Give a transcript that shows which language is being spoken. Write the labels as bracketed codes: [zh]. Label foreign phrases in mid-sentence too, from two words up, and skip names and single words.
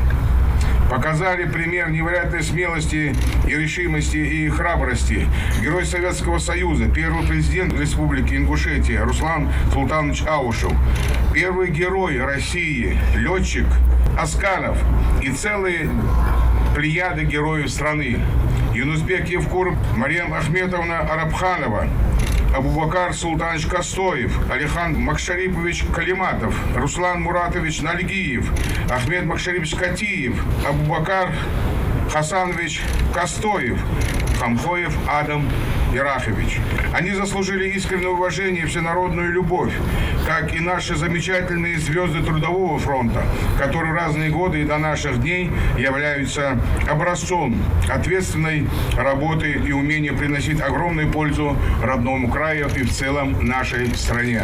[ru] Показали пример невероятной смелости и решимости и храбрости. Герой Советского Союза, первый президент Республики Ингушетия Руслан Султанович Аушев, первый герой России, летчик Асканов и целые плеяды героев страны. Юнусбек Евкуров, Мариям Ахметовна Арабханова, Абубакар Султанович Костоев, Алихан Макшарипович Калиматов, Руслан Муратович Нальгиев, Ахмед Макшарипович Катиев, Абубакар Хасанович Костоев, Хамхоев Адам Ирахович. Они заслужили искреннее уважение и всенародную любовь, как и наши замечательные звезды Трудового фронта, которые в разные годы и до наших дней являются образцом ответственной работы и умения приносить огромную пользу родному краю и в целом нашей стране.